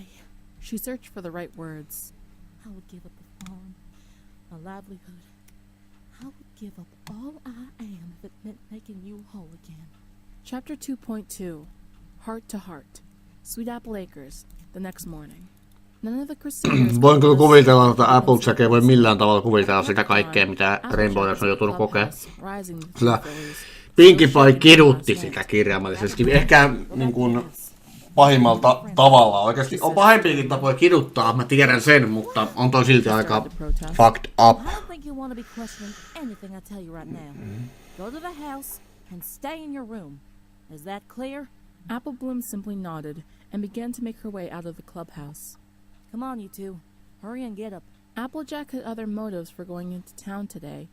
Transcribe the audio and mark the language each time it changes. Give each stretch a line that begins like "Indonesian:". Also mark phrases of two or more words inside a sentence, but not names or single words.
English: She searched for the right words. I would give up the farm, my livelihood. I would give up all I am if it meant making you whole again. Chapter 2.2 Heart to Heart. Sweet Apple Acres, the next morning. None of the Crusaders...
Finnish: Voin kyllä kuvitella, että Applejack ei voi millään tavalla kuvitella sitä kaikkea, mitä Rainbow on joutunut kokea. Sillä Pinkie Pie kidutti sitä kirjaimellisesti. Ehkä niin kuin pahimmalta tavalla. Oikeasti on pahempiakin tapoja kiduttaa, mä tiedän sen, mutta on toi silti aika
English: fucked up. I don't think you want to be questioning anything I tell you right now. Go to the house and stay in your room. Is that clear? Apple Bloom simply nodded and began to make her way out of the clubhouse. Come on, you two. Hurry and get up. Applejack had other motives for going into town today.